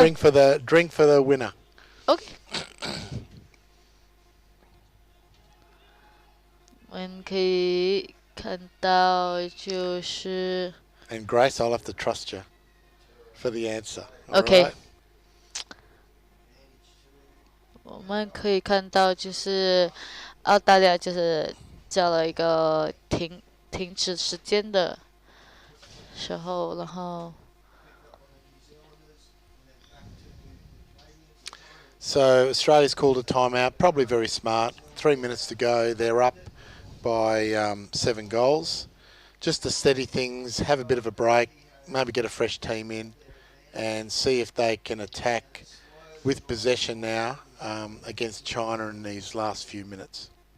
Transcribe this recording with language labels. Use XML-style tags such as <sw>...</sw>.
<en>a drink for the winner. Okay.</en> <zh>我们可以看到就是</zh> <en>And Grace, I'll have to trust you for the answer. All Okay. right?</en> <zh>我们可以看到就是澳大利亚就是叫了一个停止时间的时候，然后</zh> <en>So Australia's called a timeout, probably very smart. 3 minutes to go. They're up by 7 goals. just to steady things, have a bit of a break, maybe get a fresh team in, and see if they can attack with possession now against China in these last few minutes.</en>